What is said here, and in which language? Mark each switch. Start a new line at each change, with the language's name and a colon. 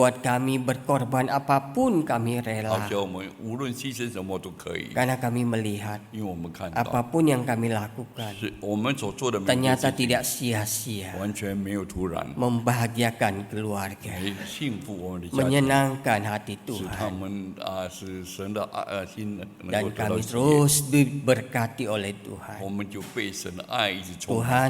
Indonesian: membuat kami berkorban apapun kami
Chinese: 好
Indonesian: rela.
Chinese: 像我们无论牺牲什么都可以，
Indonesian: Karena kami melihat
Chinese: 因为我们看到
Indonesian: apapun yang kami lakukan
Chinese: 是我们所做的每件
Indonesian: ternyata
Chinese: 事情
Indonesian: tidak sia-sia.
Chinese: 完全没有突然，
Indonesian: Membahagiakan keluarga.
Chinese: 来幸福我们的家庭，
Indonesian: Menyenangkan hati
Chinese: 使他
Indonesian: Tuhan.
Chinese: 们使神的心能够
Indonesian: Dan
Chinese: 得到
Indonesian: kami
Chinese: 喜悦，
Indonesian: terus diberkati oleh Tuhan.
Chinese: 我们就被神的爱一直充满。